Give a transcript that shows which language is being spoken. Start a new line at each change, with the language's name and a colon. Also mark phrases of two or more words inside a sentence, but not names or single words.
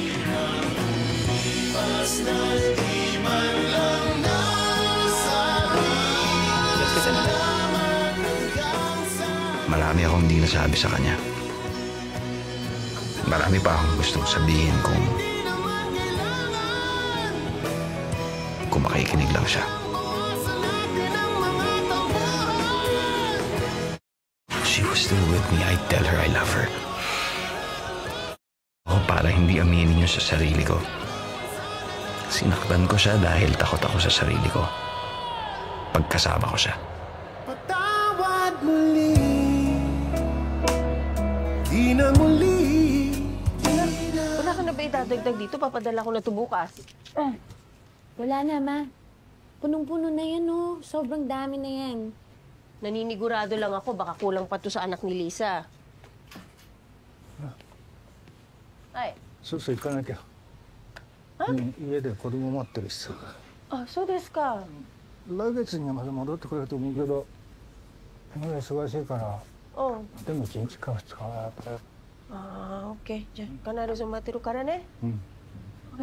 Filipino: Marami akong hindi nasabi sa kanya. Marami pa akong gustong sabihin kung makikinig lang siya.
English: If she was still with me, I'd tell her I love her.
Filipino: O para hindi aminin yun sa sarili ko. Sinaktan ko siya dahil takot ako sa sarili ko. Pagkasama ko siya. Patawad muli. Di na muli. Wala ka na ba idadagdag dito? Papadala ko na ito bukas. Wala na, Ma. Punong-puno na yan, oh. Sobrang dami na yan. Naninigurado lang ako, baka kulang pa to sa anak ni Lisa. Ay.
Japanese: そうそう行かなきゃ。家で子供待ってるしさ。あ、そうですか。来月にはまた戻ってくれると思うけど、今忙しいから、でも1日か2日はやっぱり。ああ、OK。じゃあ、必ず待ってるからね。OK。